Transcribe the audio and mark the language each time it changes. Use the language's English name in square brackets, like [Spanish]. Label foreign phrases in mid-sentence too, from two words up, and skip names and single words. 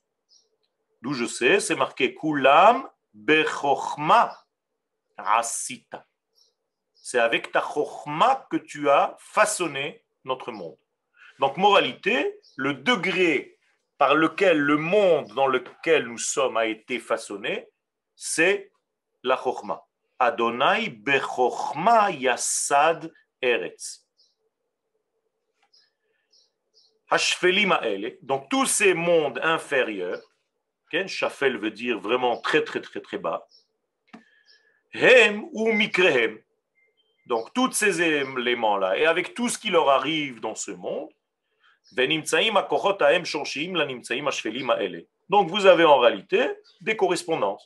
[French] D'où je sais, c'est marqué [Hebrew] כולם בחכמה עשית. [French] C'est avec ta chokhma que tu as façonné notre monde. Donc, moralité, le degré par lequel le monde dans lequel nous sommes a été façonné, c'est la chokhma. [Hebrew] ה' בחכמה יסד ארץ. השפלים האלה, [French] donc tous ces mondes inférieurs, Shafel veut dire vraiment très très très très bas, [Hebrew] הם ומקריהם. [French] Donc, tous ces éléments-là, et avec tout ce qui leur arrive dans ce monde, donc vous avez en réalité des correspondances.